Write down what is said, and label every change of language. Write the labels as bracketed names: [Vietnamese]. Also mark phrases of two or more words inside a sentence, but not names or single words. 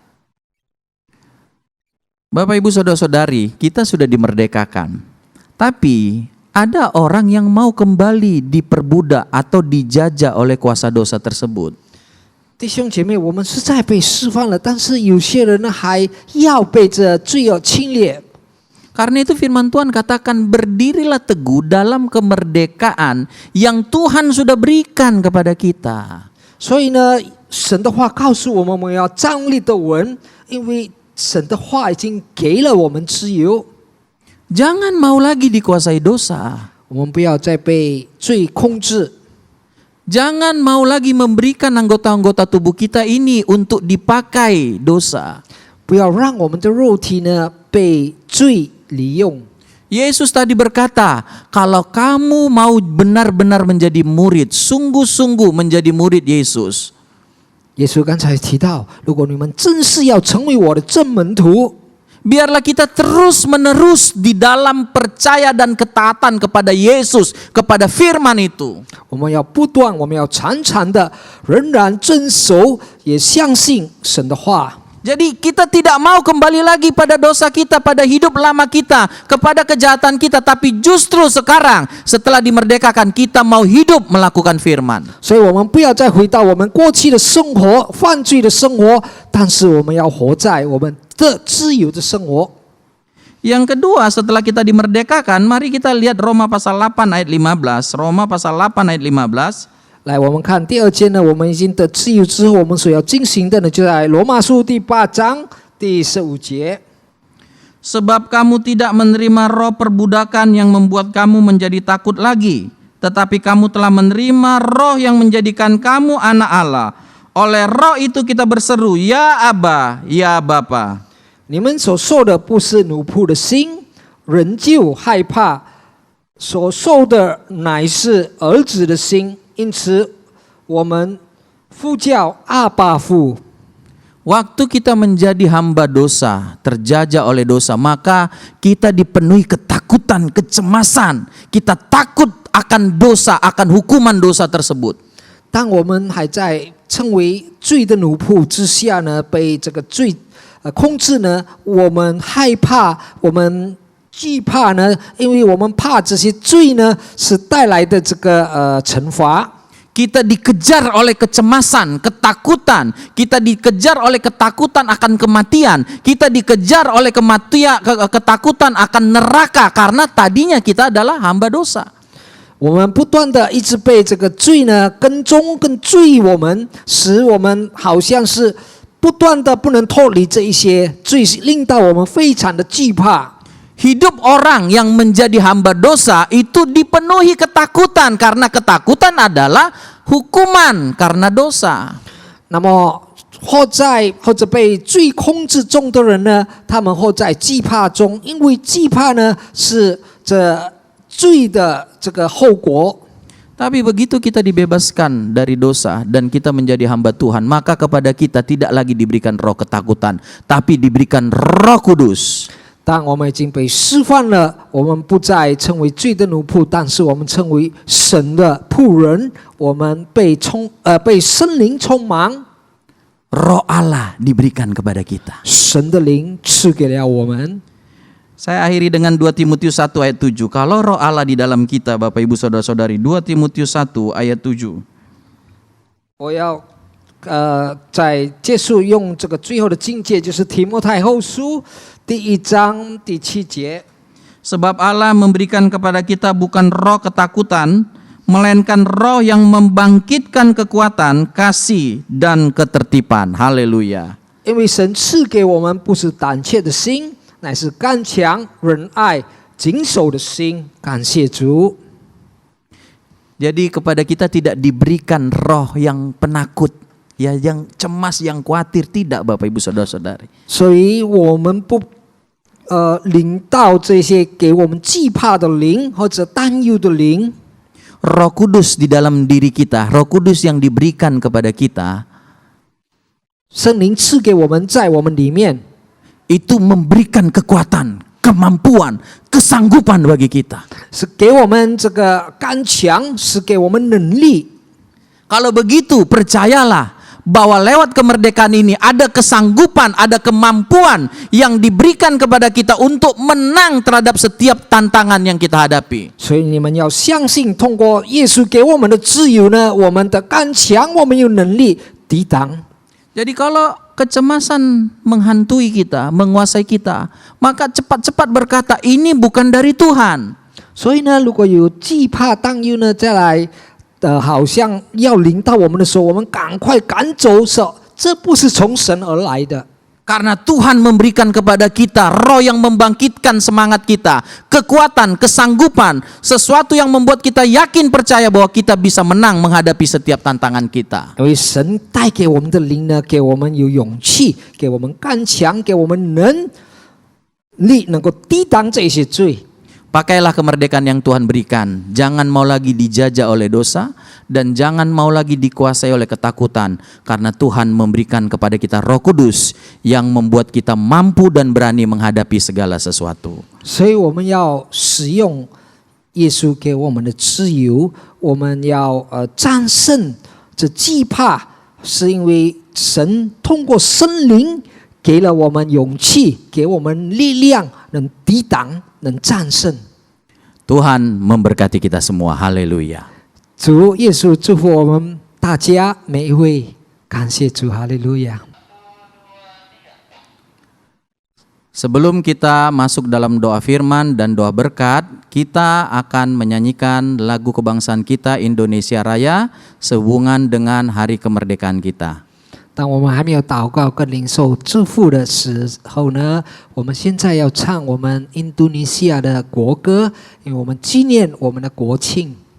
[Indonesian] Bapak Ibu Saudara-saudari, kita sudah dimerdekakan. Tapi ada orang yang mau kembali diperbudak atau dijajah oleh kuasa dosa tersebut. [Chinese] 弟兄姐妹，我们是在被释放了，但是有些人呢还要被这罪恶侵略。 [Indonesian] Karena itu firman Tuhan katakan, berdirilah teguh dalam kemerdekaan yang Tuhan sudah berikan kepada kita. [Chinese] 所以呢，神的话告诉我们，我们要站立得稳，因为 神的话已经给了我们自由， [Indonesian] Jangan mau lagi dikuasai dosa. [Chinese] 我们不要再被罪控制， [Indonesian] Jangan mau lagi memberikan anggota-anggota tubuh kita ini untuk dipakai dosa. [Chinese] 不要让我们的肉体呢被罪利用。 [Indonesian] Yesus tadi berkata, kalau kamu mau benar-benar menjadi murid, sungguh-sungguh menjadi murid Yesus. [Chinese] 耶稣刚才提到，如果你们真是要成为我的真门徒， [Indonesian] Biarlah kita terus-menerus di dalam percaya dan ketaatan kepada Yesus, kepada firman itu. [Chinese] 我们要不断，我们要常常的仍然遵守，也相信神的话。 [Indonesian] Jadi kita tidak mau kembali lagi pada dosa kita, pada hidup lama kita, kepada kejahatan kita. Tapi justru sekarang setelah dimerdekakan kita mau hidup melakukan firman. [Chinese] 所以我们不要再回到我们过去的生活，犯罪的生活，但是我们要活在我们的自由的生活。 [Indonesian] Yang kedua, setelah kita dimerdekakan, mari kita lihat Roma pasal 8 ayat 15. Roma pasal 8 ayat 15. [Chinese] 来，我们看第二节呢，我们已经得自由之后，我们所要进行的呢，就在罗马书第8章第15节。 [Indonesian] Sebab kamu tidak menerima roh perbudakan yang membuat kamu menjadi takut lagi, tetapi kamu telah menerima roh yang menjadikan kamu anak Allah. Oleh roh itu kita berseru, ya Aba, ya Bapa. [Chinese] 你们所受的不是奴仆的心，仍旧害怕；所受的乃是儿子的心。因此，我们呼叫阿爸父。 [Indonesian] Waktu kita menjadi hamba dosa, terjajah oleh dosa, maka kita dipenuhi ketakutan, kecemasan. Kita takut akan dosa, akan hukuman dosa tersebut. [Chinese] 当我们还在成为罪的奴仆之下呢，被这个罪控制呢，我们害怕，我们惧怕呢，因为我们怕这些罪呢是带来的这个惩罚。 [Indonesian] Kita dikejar oleh kecemasan, ketakutan. Kita dikejar oleh ketakutan akan kematian. Kita dikejar oleh ketakutan akan neraka karena tadinya kita adalah hamba dosa. [Chinese] 我们不断的一直被这个罪呢跟踪跟追我们，使我们好像是不断的不能脱离这一些罪，令到我们非常的惧怕。 [Indonesian] Hidup orang yang menjadi hamba dosa itu dipenuhi ketakutan karena ketakutan adalah hukuman karena dosa. [Chinese] 那么或者被罪控制中的人呢，他们或在惧怕中，因为惧怕呢是这罪的这个后果。 [Indonesian] Tapi begitu kita dibebaskan dari dosa dan kita menjadi hamba Tuhan, maka kepada kita tidak lagi diberikan roh ketakutan, tapi diberikan Roh Kudus. [Chinese] 当我们已经被释放了，我们不再成为罪的奴仆，但是我们成为神的仆人。我们被圣灵充满， [Indonesian] Roh Allah diberikan kepada kita. [Chinese] 神的灵赐给了我们。 [Indonesian] Saya akhiri dengan 2 Timotius 1 ayat 7. Kalau roh Allah di dalam kita, Bapak Ibu Saudara-saudari, 2 Timotius 1 ayat 7. [Chinese] 我要在结束用这个最后的境界，就是提摩太后书第1章第7节。 [Indonesian] Sebab Allah memberikan kepada kita bukan roh ketakutan, melainkan roh yang membangkitkan kekuatan, kasih, dan ketertiban. Haleluya. [Chinese] 因为神赐给我们不是胆怯的心，乃是刚强、仁爱、谨守的心。感谢主。 [Indonesian] Jadi kepada kita tidak diberikan roh yang penakut, ya, yang cemas, yang khawatir, tidak, Bapak Ibu Saudara-saudari. [Chinese] 所以我们不领到这些给我们惧怕的灵或者担忧的灵。 [Indonesian] Roh Kudus di dalam diri kita, Roh Kudus yang diberikan kepada kita, [Chinese] 圣灵赐给我们，在我们里面， [Indonesian] itu memberikan kekuatan, kemampuan, kesanggupan bagi kita. [Chinese] 是给我们这个刚强，是给我们能力。 [Indonesian] Kalau begitu, percayalah bahwa lewat kemerdekaan ini ada kesanggupan, ada kemampuan yang diberikan kepada kita untuk menang terhadap setiap tantangan yang kita hadapi. [Chinese] 所以你们要相信，通过耶稣给我们的自由呢，我们的刚强，我们有能力抵挡。 [Indonesian] Jadi kalau kecemasan menghantui kita, menguasai kita, maka cepat-cepat berkata, ini bukan dari Tuhan. [Chinese] 所以呢，如果有惧怕、担忧呢，再来好像要临到我们的时候，我们赶快赶走，说这不是从神而来的。 [Indonesian] Karena Tuhan memberikan kepada kita roh yang membangkitkan semangat kita, kekuatan, kesanggupan, sesuatu yang membuat kita yakin percaya bahwa kita bisa menang menghadapi setiap tantangan kita. [Chinese] 因为神带给我们的灵呢，给我们有勇气，给我们刚强，给我们能力，能够抵挡这些罪。 [Indonesian] Pakailah kemerdekaan yang Tuhan berikan. Jangan mau lagi dijajah oleh dosa dan jangan mau lagi dikuasai oleh ketakutan, karena Tuhan memberikan kepada kita Roh Kudus yang membuat kita mampu dan berani menghadapi segala sesuatu. [Chinese] 所以我们要使用耶稣给我们的自由，我们要战胜这惧怕，是因为神通过圣灵给了我们勇气，给我们力量，能抵挡，能战胜。 [Indonesian] Tuhan memberkati kita semua. Haleluya. [Chinese] 主耶稣祝福我们大家每一位，感谢主，哈利路亚。 [Indonesian] Sebelum kita masuk dalam doa firman dan doa berkat, kita akan menyanyikan lagu kebangsaan kita Indonesia Raya sehubungan dengan hari kemerdekaan kita. [Chinese] 当我们还没有祷告跟领受祝福的时候呢，我们现在要唱我们印度尼西亚的国歌，因为我们纪念我们的国庆。